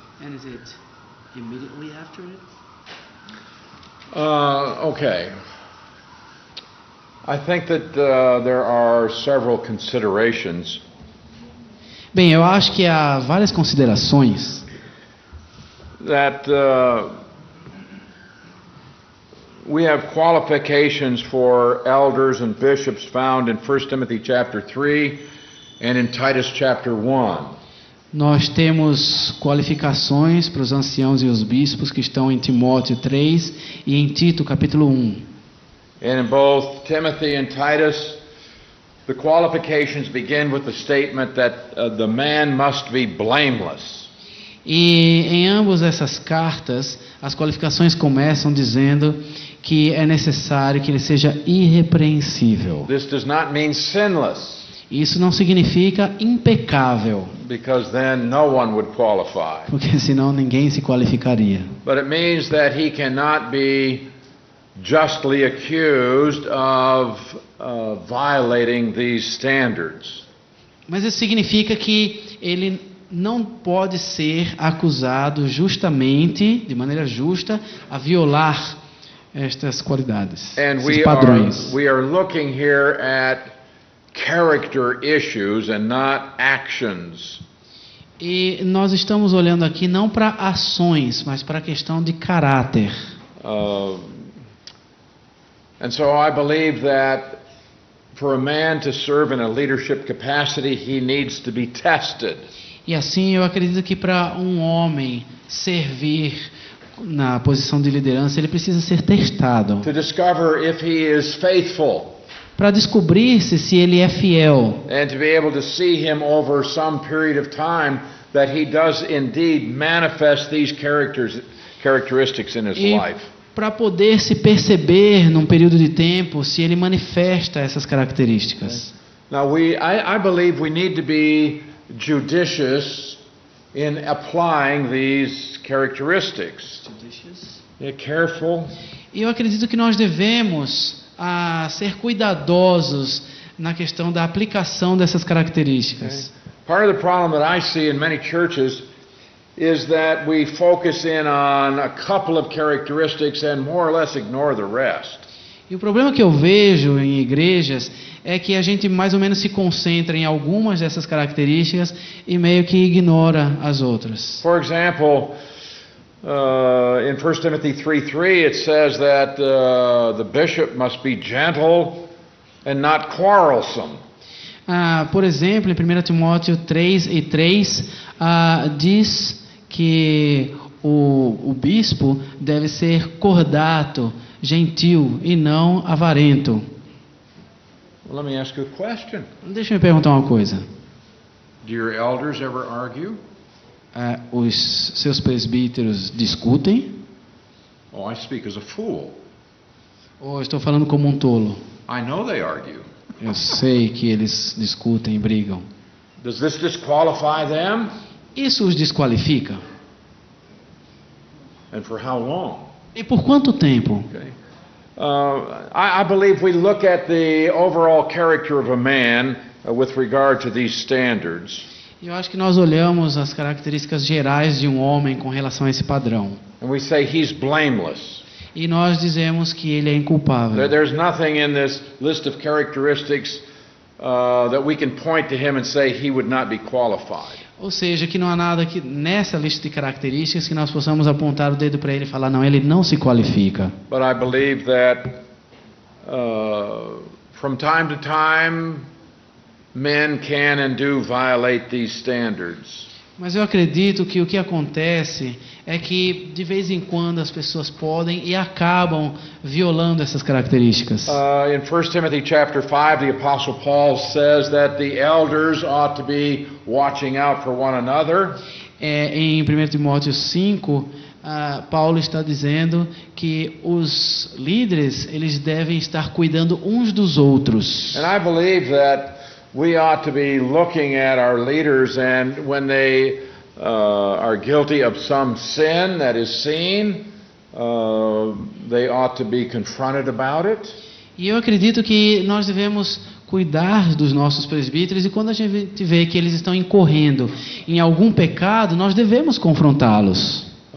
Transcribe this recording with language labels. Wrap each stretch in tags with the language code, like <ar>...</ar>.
<en>And is it immediately after it? Okay. I think that there are several considerations.</en> <pt>Bem, eu acho que há várias considerações</pt> <en>That we have qualifications for elders and bishops found in 1 Timothy chapter 3 and in Titus chapter 1.</en> <pt>Nós temos qualificações para os anciãos e os bispos que estão em Timóteo 3 e em Tito capítulo 1.</pt> <en>And in both Timothy and Titus, the qualifications begin with the statement that the man must be blameless.</en> <pt>E em ambas essas cartas, as qualificações começam dizendo que é necessário que ele seja irrepreensível.</pt> <en>This does not mean sinless,</en> <pt>Isso não significa impecável,</pt> <en>because then no one would qualify.</en> <pt>porque senão ninguém se qualificaria.</pt> <en>But it means that he cannot be justly accused of violating these standards.</en> <pt>Mas isso significa que ele não pode ser acusado justamente, de maneira justa, a violar estas qualidades,</pt> <en>And</en> <pt>esses padrões.</pt> <en>we are looking here at character issues and not actions.</en> <pt>E nós estamos olhando aqui não para ações, mas para a questão de caráter.</pt> <en>And so I believe that for a man to serve in a leadership capacity, he needs to be tested.</en> <pt>E assim eu acredito que para um homem servir na posição de liderança, ele precisa ser testado</pt> <en>To discover if he is faithful</en> <pt>para descobrir se ele é fiel.</pt> <en>and to be able to see him over some period of time that he does indeed manifest these characteristics in his</en> <pt>E</pt> <en>life.</en> <pt>para poder se perceber num período de tempo se ele manifesta essas características.</pt> <en>Now I believe we need to be judicious in applying these characteristics. Yeah, careful.</en> <pt>E eu acredito que nós devemos ser cuidadosos na questão da aplicação dessas características.</pt> <en>Part of the problem that I see in many churches is that we focus in on a couple of characteristics and more or less ignore the rest.</en> <pt>E o problema que eu vejo em igrejas é que a gente mais ou menos se concentra em algumas dessas características e meio que ignora as outras.</pt> <en>For example, in 1 Timothy 3:3 it says that the bishop must be gentle and not quarrelsome.</en> <pt>Por exemplo, em 1 Timóteo 3:3 diz que o bispo deve ser cordato, gentil e não avarento.</pt> <en>Well, let me ask you a question.</en> <pt>Deixa eu me perguntar uma coisa.</pt> <en>Do your elders ever argue?</en> <pt>Os seus presbíteros discutem?</pt> <en>Oh, I speak as a fool.</en> <pt>Ou eu estou falando como um tolo?</pt> <en>I know they argue.</en> <pt>Eu sei que eles discutem e brigam.</pt> <en>Does this disqualify them?</en> <pt>Isso os desqualifica?</pt> <en>And for how long?</en> <pt>E por quanto tempo?</pt> <en>Okay. I believe we look at the overall character of a man with regard to these standards.</en> <pt>Eu acho que nós olhamos as características gerais de um homem com relação a esse padrão.</pt> <en>And we say he's blameless.</en> <pt>E nós dizemos que ele é inculpável.</pt> <en>There's nothing in this list of characteristics that we can point to him and say he would not be qualified.</en> <pt>Ou seja, que não há nada que nessa lista de características que nós possamos apontar o dedo para ele e falar, não, ele não se qualifica.</pt> <en>But I believe that from time to time, men can and do violate these standards.</en> <pt>Mas eu acredito que o que acontece é que de vez em quando as pessoas podem e acabam violando essas características.</pt> <en>In 1 Timothy chapter 5, the Apostle Paul says that the elders ought to be watching out for one another.</en> <pt>Em 1 Timóteo 5, Paulo está dizendo que os líderes eles devem estar cuidando uns dos outros.</pt> <en>And I believe that we ought to be looking at our leaders, and when they are guilty of some sin that is seen, they ought to be confronted about it.</en> <pt>E eu acredito que nós devemos cuidar dos nossos presbíteros, e quando a gente vê que eles estão incorrendo em algum pecado, nós devemos confrontá-los.</pt>